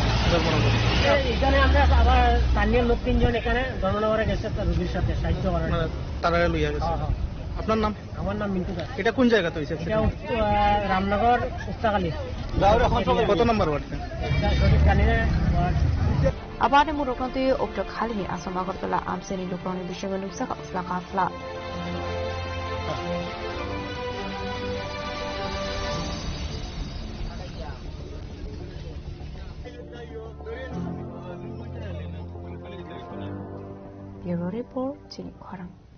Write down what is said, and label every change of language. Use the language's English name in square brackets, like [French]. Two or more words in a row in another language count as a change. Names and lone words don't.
[Bangla] এখানে আমরা আবার স্থানীয় লোক 3জন এখানে ধর্মনগরে গেছে রোগীর সাথে সাহায্য করার। তারা লইয়া গেছে। আপনার নাম? আমার নাম মিন্টু দাস। এটা কোন জায়গাতে হয়েছে? এটা রামনগর উস্তাকালী। কত নম্বর ওয়ার্ড? সঠিক জানি না। [Kok Borok] Abane Murokanti opta Khalini Asam Agartala Amseni Lukroni Bishaga Luksaka Flaka Fla. [English] Bureau Report [Kok Borok] Chini Khorang.